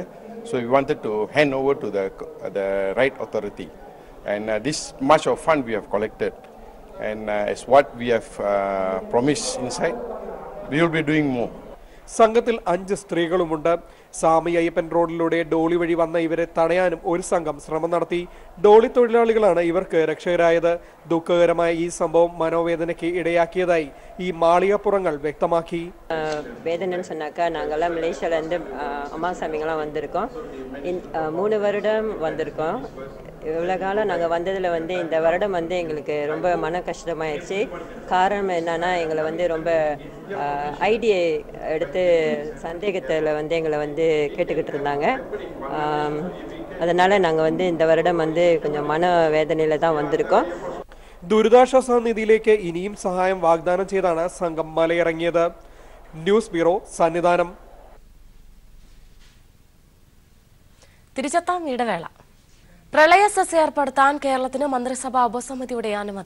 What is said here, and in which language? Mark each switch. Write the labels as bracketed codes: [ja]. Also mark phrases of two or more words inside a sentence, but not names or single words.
[en] So we wanted to hand over to the right authority. And this much of fund we have collected. And as what we have promised inside, we will be doing more. [ml] സംഘത്തിൽ 5 സ്ത്രീകളുമുണ്ട്. സാമി അയ്യപ്പൻ റോഡിലൂടെ ഡോളി വഴി വന്ന ഇവരെ തടയാനും ഒരു സംഘം ശ്രമം നടത്തി. ഡോളി തൊഴിലാളികളാണ് ഇവർക്ക് രക്ഷകരായത്. ദുഃഖകരമായ ഈ സംഭവം മനോവേദനയ്ക്ക് ഇടയാക്കിയതായി ഈ മാളികപ്പുറങ്ങൾ വ്യക്തമാക്കി. [ta] வேதனைன்னு சொன்னாக்கா நாங்கள்லாம் மலேசியாவிலேருந்து அம்மா சாமிங்கெல்லாம் வந்திருக்கோம். 3 வருடம் வந்திருக்கோம். இவ்வளோ காலம் நாங்கள் வந்ததில் இந்த வருடம் எங்களுக்கு ரொம்ப மன கஷ்டமாயிடுச்சு. காரணம் என்னன்னா எங்களை ரொம்ப ஐடியை எடுத்து சந்தேகத்தில் எங்களை கேட்டுக்கிட்டு இருந்தாங்க. அதனால் நாங்கள் இந்த வருடம் கொஞ்சம் மன வேதனையில் தான் வந்திருக்கோம். [ml] ദുരിതാശ്വാസ നിധിയിലേക്ക് ഇനിയും സഹായം വാഗ്ദാനം ചെയ്താണ് സംഘം മലയിറങ്ങിയത്. ന്യൂസ് ബ്യൂറോ, സന്നിധാനം. തിരിച്ചെത്താം ഇടവേള. പ്രളയ സെസ് ഏർപ്പെടുത്താൻ കേരളത്തിന് മന്ത്രിസഭാ ഉപസമിതിയുടെ അനുമതി.